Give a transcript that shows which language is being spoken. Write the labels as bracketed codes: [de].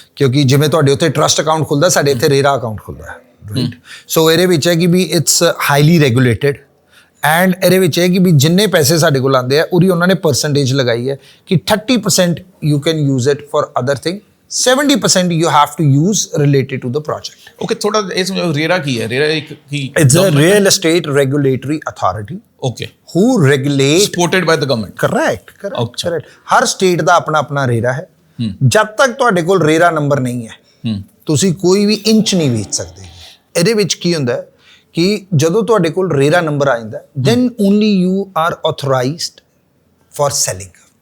[pa] ਕਿਉਂਕਿ ਜਿਵੇਂ ਤੁਹਾਡੇ ਉੱਥੇ ਟਰਸਟ ਅਕਾਊਂਟ ਖੁੱਲਦਾ ਸਾਡੇ ਇੱਥੇ ਰੇਰਾ ਅਕਾਊਂਟ ਖੁੱਲਦਾ ਹੈ ਰਾਈਟ ਸੋ ਇਹਦੇ ਵਿੱਚ ਹੈ ਕਿ ਵੀ [en] it's highly regulated [pa] ਐਂਡ ਇਹਦੇ ਵਿੱਚ ਹੈ ਕਿ ਵੀ ਜਿੰਨੇ ਪੈਸੇ ਸਾਡੇ ਕੋਲ ਆਉਂਦੇ ਆ ਉਹਦੀ ਉਹਨਾਂ ਨੇ ਪਰਸੈਂਟੇਜ ਲਗਾਈ ਹੈ ਕਿ 30% [en] you can use it for other thing [pa] 70% [en] you have to use related to the project. [pa] Okay, ਥੋੜਾ ਇਹ ਸਮਝਾਓ ਰੇਰਾ ਕੀ ਹੈ ਰੇਰਾ ਇੱਕ ਕੀ [en] It's a real estate regulatory authority okay who regulate supported by the government [pa] correct Har state ਦਾ ਆਪਣਾ ਆਪਣਾ RERA ਹੈ ਜਦ ਤੱਕ ਤੁਹਾਡੇ ਕੋਲ ਰੇਰਾ ਨੰਬਰ ਨਹੀਂ ਹੈ ਤੁਸੀਂ ਕੋਈ ਵੀ ਇੰਚ ਨਹੀਂ ਵੇਚ ਸਕਦੇ ਇਹਦੇ ਵਿੱਚ ਕੀ ਹੁੰਦਾ ਹੈ ਕਿ ਜਦੋਂ ਤੁਹਾਡੇ ਕੋਲ ਰੇਰਾ ਨੰਬਰ ਆ ਜਾਂਦਾ [en] then only you are authorized for selling